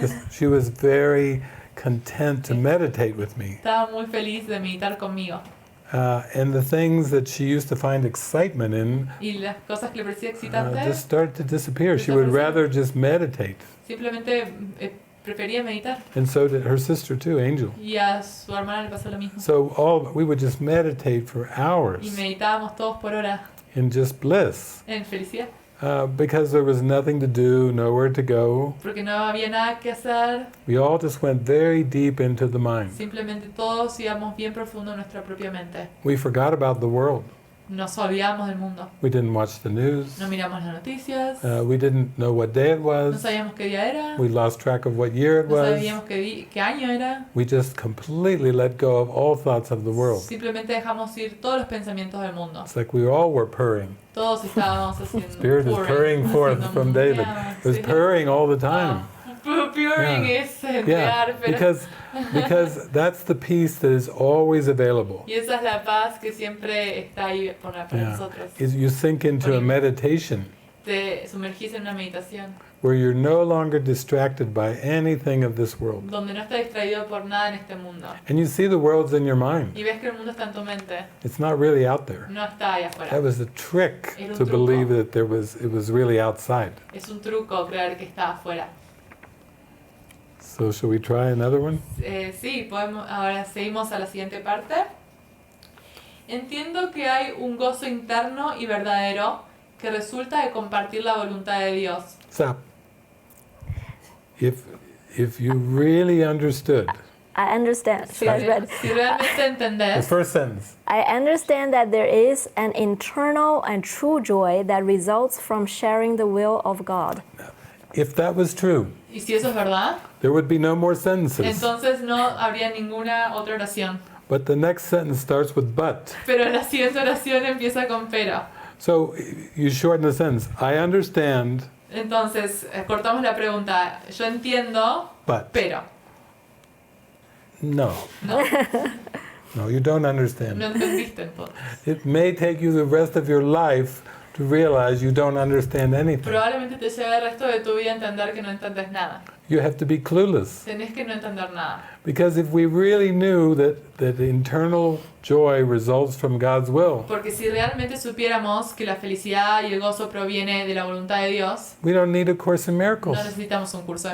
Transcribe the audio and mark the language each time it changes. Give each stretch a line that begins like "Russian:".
English: She was very content to meditate with me.
Spanish: Estaba muy feliz de meditar conmigo.
English: And the things that she used to find excitement in
Spanish: Y las cosas que le parecía excitantes,
English: just started to disappear. She would rather just meditate.
Spanish: simplemente prefería meditar.
English: And so did her sister too, Angel.
Spanish: Y a su hermana le pasó lo mismo.
English: So we would just meditate for
Spanish: Y
English: hours
Spanish: meditábamos todos por hora
English: in just bliss.
Spanish: en felicidad.
English: Because there was nothing to do, nowhere to go.
Spanish: Porque no había nada que hacer.
English: We all just went very deep into the mind.
Spanish: Simplemente todos íbamos bien profundo en nuestra propia mente.
English: We forgot about the world.
Spanish: Nos olvidamos del mundo.
English: We didn't watch the news.
Spanish: No miramos las noticias.
English: We didn't know what day it
Spanish: No
English: was.
Spanish: sabíamos qué día era.
English: We lost track of what year it
Spanish: No
English: was.
Spanish: sabíamos qué año era.
English: We just completely let go of all thoughts of the world.
Spanish: Simplemente dejamos ir todos los pensamientos del mundo.
English: It's like we all were purring.
Spanish: Todos estábamos haciendo
English: Spirit is purring forth
Spanish: haciendo
English: from David. It was purring all the time. Purring Yeah.
Spanish: es entrar, pero...
English: Because that's the peace that is always available.
Spanish: Y esa es la paz que siempre está ahí para nosotros.
English: Is you sink into a meditation
Spanish: Te sumergís en una meditación
English: where you're no longer distracted by anything of this world.
Spanish: donde no estás distraído por nada en este mundo.
English: And you see the world's in your mind.
Spanish: Y ves que el mundo está en tu mente,
English: It's not really out there.
Spanish: no está ahí afuera.
English: That was the trick
Spanish: Era un
English: to
Spanish: truco.
English: believe that it was really outside.
Spanish: Es un truco creer que está afuera.
English: So shall we try another one?
Spanish: Sí, ahora seguimos a la siguiente parte. Entiendo que hay un gozo interno y verdadero que resulta de compartir la voluntad de Dios.
English: Stop. If you really understood I understand.
Spanish: Si,
English: That's right.
Spanish: si realmente
English: the
Spanish: entendés,
English: first sentence, I understand that there is an internal and true joy that results from sharing the will of God. if that was true,
Spanish: y si eso es verdad,
English: there would be no more sentences.
Spanish: entonces no habría ninguna otra oración.
English: But the next sentence starts with but.
Spanish: Pero la siguiente oración empieza con pero.
English: So you shorten the sentence. I understand,
Spanish: Entonces, cortamos la pregunta. Yo entiendo,
English: but.
Spanish: pero.
English: No.
Spanish: No,
English: No, you don't understand.
Spanish: no entendiste entonces.
English: It may take you the rest of your life to realize you don't understand anything.
Spanish: Probablemente te lleve el resto de tu vida a entender que no entiendes nada.
English: You have to be clueless.
Spanish: Tenés que no entender nada.
English: Because if we really knew that internal joy results from God's will,
Spanish: Porque si realmente supiéramos que la felicidad y el gozo proviene de la voluntad de Dios,
English: we don't need a Course in
Spanish: no
English: Miracles.
Spanish: necesitamos un curso de